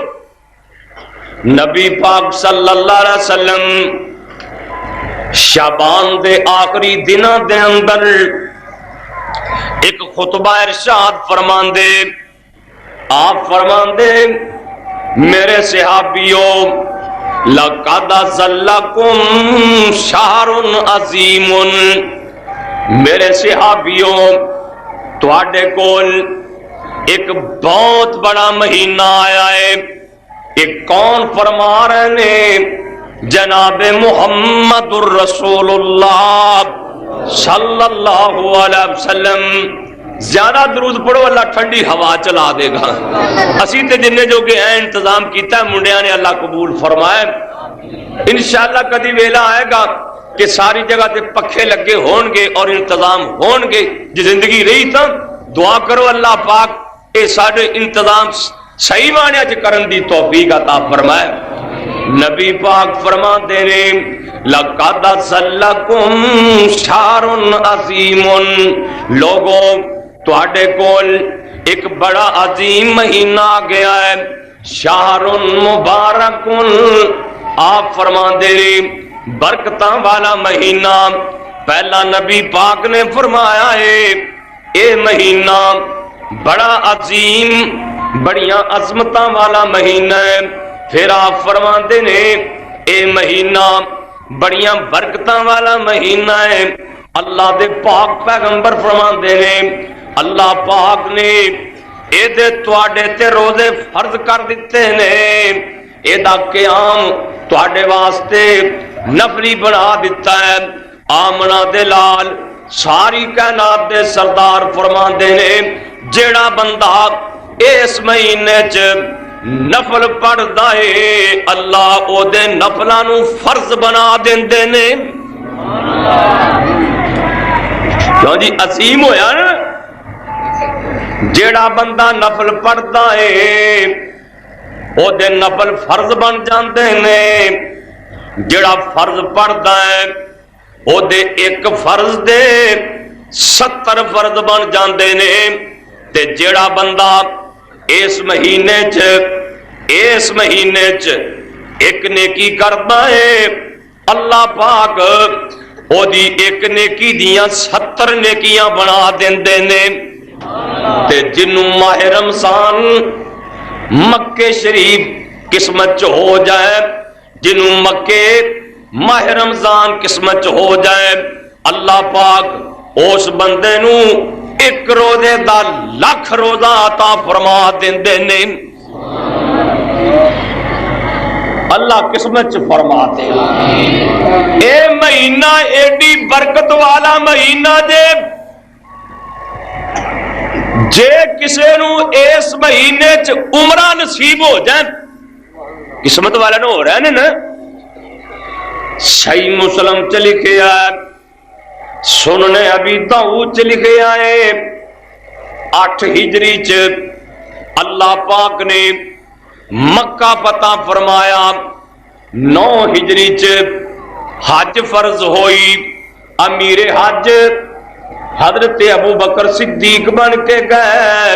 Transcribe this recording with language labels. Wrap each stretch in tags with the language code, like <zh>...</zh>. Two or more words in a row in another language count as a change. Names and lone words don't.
<pa>نبی پاک</pa> <ar>صلی اللہ علیہ وسلم</ar> <pa>شعبان دے آخری دنوں دے اندر ایک خطبہ ارشاد فرماندے, آپ فرماندے میرے صحابیوں</pa> <ar>لَقَدْ ظَلَّكُمْ شَهْرٌ عَظِيمٌ,</ar> <pa>میرے صحابیوں تواڈے کول ایک بہت بڑا مہینہ آیا ہے.</pa> <ur>ایک کون فرما رہے ہیں؟</ur> <ar>جناب محمد الرسول اللہ صلی اللہ علیہ وسلم.</ar> <pa>زیادہ درود پڑھو اللہ ٹھنڈی ہوا چلا دے گا. اسی تے جننے جو کہ ہیں انتظام کیتا ہے منڈیاں نے اللہ قبول فرمائے. انشاءاللہ کدی ویلا آئے گا کہ ساری جگہ تے پکھے لگے ہون گے اور انتظام ہون گے. جو زندگی رہی تھا دعا کرو اللہ پاک اے سارے انتظام صحیح معنی چ کرن دی توفیق عطا فرمائے. نبی پاک فرما دے نے</pa> <ar>لَقَدْ ظَلَّكُمْ شَهْرٌ عَظِيمٌ,</ar> <pa>لوگوں تواڈے کول ایک بڑا عظیم مہینہ آ گیا ہے.</pa> <ar>شہر مبارک,</ar> <pa>آپ فرما دے رہے برکتاں والا مہینہ. پہلا نبی پاک نے فرمایا ہے اے مہینہ بڑا عظیم بڑیاں عظمتاں والا مہینہ ہے. پھر آپ فرما دے نے اے مہینہ بڑیاں برکتاں والا مہینہ ہے. اللہ دے پاک پیغمبر فرما دے نے اللہ پاک نے اے دے تواڈے تے روزے فرض کر دیتے نے, اے دا قیام تواڈے واسطے نفلی بنا دیتا ہے. آمنہ دے لال ساری کائنات دے سردار فرما دے نے جیڑا بندہ اس مہینے چ نفل پڑھدا ہے اللہ او دے نفلاں نو فرض بنا دیندے نے. کیوں جی عظیم ہویا نا, جیڑا بندہ نفل پڑھدا ہے او دے نفل فرض بن جاندے نے. جیڑا فرض پڑھدا ہے او دے ایک فرض دے 70 فرض بن جاندے نے. تے جیڑا بندہ اس مہینے چ ایک نیکی کرتا ہے اللہ پاک او دی ایک نیکی دیاں 70 نیکیاں بنا دیندے نے. تے جنوں ماہ رمضان مکے شریف قسمت چ ہو جائے, جنوں مکے ماہ رمضان قسمت چ ہو جائے, اللہ پاک اس بندے نو ایک روزے دا 1,00,000 روزہ عطا فرما دیندے نے. اللہ قسمت چ فرما دے. اے مہینہ ایڈی برکت والا مہینہ جے کسے نو اس مہینے چ عمرہ نصیب ہو جائے, قسمت والا نو ہو رہے ہیں نا, صحیح مسلم چ لکھے آئے، سنن ابی داؤد چ لکھے آئے 8 ہجری چ اللہ پاک نے مکہ فتح فرمایا، 9 ہجری چ حج فرض ہوئی، امیر حج حضرت ابو بکر صدیق بن کے گئے۔</pa>